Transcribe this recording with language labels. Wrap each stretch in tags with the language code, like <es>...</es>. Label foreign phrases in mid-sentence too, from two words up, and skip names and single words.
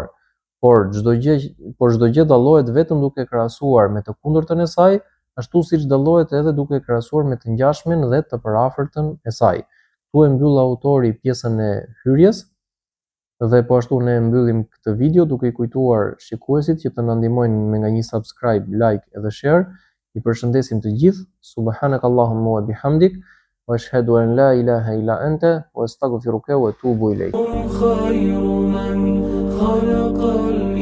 <sq>Por çdo gjë dallohet vetëm duke krahasuar me të kundërtën e saj, ashtu siç dallohet edhe duke krahasuar me të ngjashmen dhe të përafërtën e saj. Ktu e mbyll autori pjesën e hyrjes. Dhe po ashtu ne mbyllim këtë video duke i kujtuar shikuesit që të na ndihmojnë me nga një subscribe, like edhe share. I përshëndesim të gjithë.</sq> <ar>سبحانك اللهم وبحمدك وأشهد أن لا إله إلا أنت وأستغفرك وأتوب إليك. خير من خلق</ar>